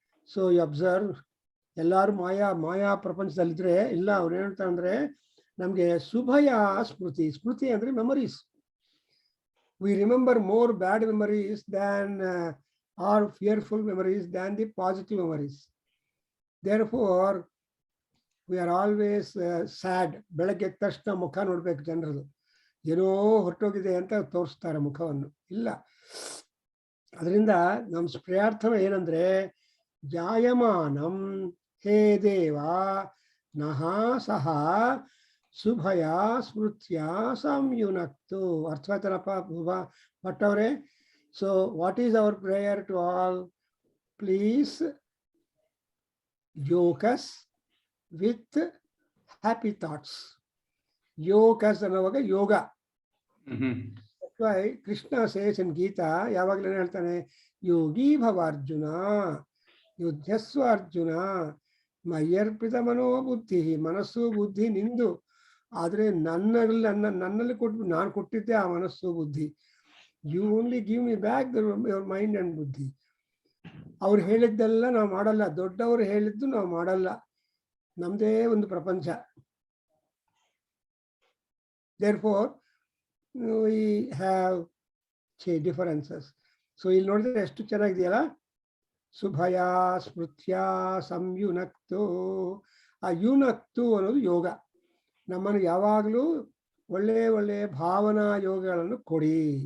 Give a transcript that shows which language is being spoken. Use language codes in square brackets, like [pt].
[en] So you observe, [kn] ಎಲ್ಲಾರು ಮಾಯಾ ಪ್ರಪಂಚದಲ್ಲಿದ್ರೆ ಇಲ್ಲ ಅವ್ರು ಹೇಳ್ತಾರೆ ಅಂದ್ರೆ ನಮ್ಗೆ ಸುಭಯ ಸ್ಮೃತಿ ಅಂದ್ರೆ memories. [en] We remember more bad memories than or fearful memories than the positive memories. Therefore, we are always sad. [kn] ಬೆಳಗ್ಗೆ ಎದ್ದ ತಕ್ಷಣ ಮುಖ ನೋಡ್ಬೇಕು ಜನರದು. ಏನೋ ಹೊರಟೋಗಿದೆ ಅಂತ ತೋರಿಸ್ತಾರೆ ಮುಖವನ್ನು. ಇಲ್ಲ. ಅದರಿಂದ ನಮ್ಮ ಪ್ರಾರ್ಥನೆ ಏನಂದ್ರೆ [sa] ಜಾಯಮಾನಂ ಹೇ ದೇವ ನಹ ಸಹ ಸುಭಯ ಸ್ಮೃತ್ಯ ಸಂಯುನಕ್ತು. [kn] ಅರ್ಥವಾಯ್ತನಪ್ಪ ಭಟ್ಟವ್ರೆ? [en] So what is our prayer to all? Please yoke us with happy thoughts. Yoke us [kn] ಅನ್ನುವಾಗ ಯೋಗ. [en] That's why Krishna says in Gita, [kn] ಯಾವಾಗಲೂ ಹೇಳ್ತಾನೆ, [sa] ಯೋಗಿ ಭವ ಅರ್ಜುನ ಯುದ್ಧಸ್ವ ಅರ್ಜುನ ಮಯ್ಯರ್ಪಿತ ಮನೋಬುದ್ಧಿ. [kn] ಮನಸ್ಸು ಬುದ್ಧಿ ನಿಂದು, ಆದ್ರೆ ನನ್ನಲ್ಲಿ ನಾನು ಕೊಟ್ಟಿದ್ದೆ ಆ ಮನಸ್ಸು ಬುದ್ಧಿ. [en] You only give me back your mind and buddhi. [kn] ಅವ್ರು ಹೇಳಿದ್ದೆಲ್ಲ ನಾವು ಮಾಡಲ್ಲ, ದೊಡ್ಡವರು ಹೇಳಿದ್ದು ನಾವು ಮಾಡಲ್ಲ, ನಮ್ದೇ ಒಂದು ಪ್ರಪಂಚ. [en] Therefore, we have differences. [kn] So ಇಲ್ಲಿ ನೋಡಿದ್ರೆ ಎಷ್ಟು ಚೆನ್ನಾಗಿದೆಯಲ್ಲ, [sa] ಸುಭಯ ಸ್ಮೃತ್ಯ ಸಂಯುನಕ್ತು. [kn] ಆ ಯುನಕ್ತು ಅನ್ನೋದು ಯೋಗ. ನಮ್ಮನ್ನು ಯಾವಾಗಲೂ ಒಳ್ಳೆಯ ಭಾವನಾ ಯೋಗಗಳನ್ನು ಕೊಡಿ.